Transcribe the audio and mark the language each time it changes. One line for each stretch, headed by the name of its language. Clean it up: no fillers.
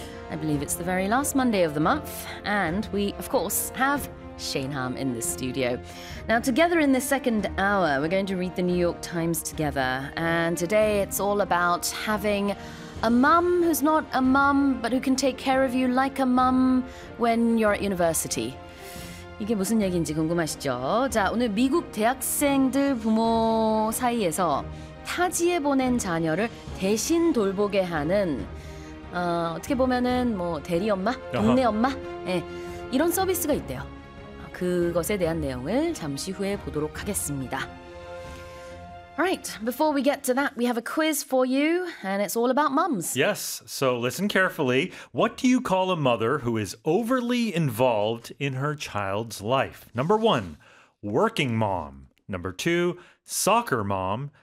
English: I believe it's the very last Monday of the month. And we, of course, have Shane Harm in the studio. Now, together in the second hour, we're going to read the New York Times together. And today it's all about having a mum who's not a mum, but who can take care of you like a mum when you're at university.
Korean: 이게 무슨 얘기인지 궁금하시죠? 자, 오늘 미국 대학생들 부모 사이에서 타지에 보낸 자녀를 대신 돌보게 하는 어떻게 보면은 뭐 대리 엄마, 동네 엄마, 예, 이런 서비스가 있대요. 그것에 대한 내용을 잠시 후에 보도록 하겠습니다.
English: Alright, before we get to that, we have a quiz for you, and it's all about mums. Yes, so listen carefully. What do you call a mother who is overly involved in her child's life? Number one, working mom. Number two, soccer mom.